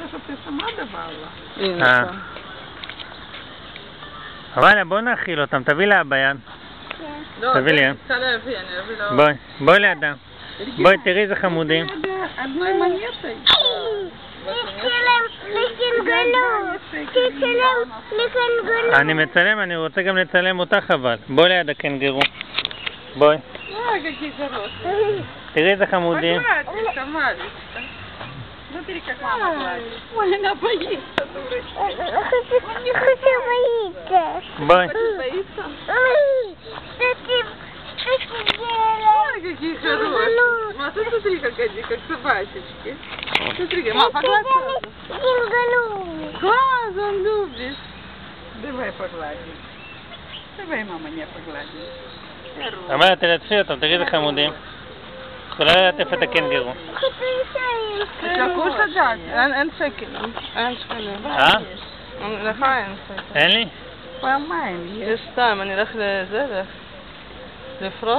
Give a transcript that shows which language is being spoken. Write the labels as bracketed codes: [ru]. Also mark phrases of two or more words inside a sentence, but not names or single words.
[he] ששמע דבר. אבל בוא נאכיל אותם, תביא לה ביד. תביא לי. רוצה להביא, אני אביא לו. בואי לידם. בואי תראי איזה חמודים. [ru] одной монетой. [he] אני מצלם, אני רוצה גם לצלם אותך אבל. בואי ליד הקנגרו. בואי. [ru] какие хорошие. [he] תראי איזה חמודים. [ru] Погладь, Тамарочка. Смотри, как мама гладит. Ой, она боится, дурочка. Он не боится. бой. Боится? Ой, какие хорошие. Ма, ты смотри, как они, как собачечки. Смотри, ма, погладь. Класс, он любит. Давай погладим. Давай, мама, не погладим. [he] אמרת, תלטפי אותם, תראי איזה חמודים. יכולה ללטף את הקנגרו. כוס הדג, אין שקל. אין שקלים. לך אין שקל. אין לי? פעמיים. יש סתם, אני אלך לזה, לפרוט.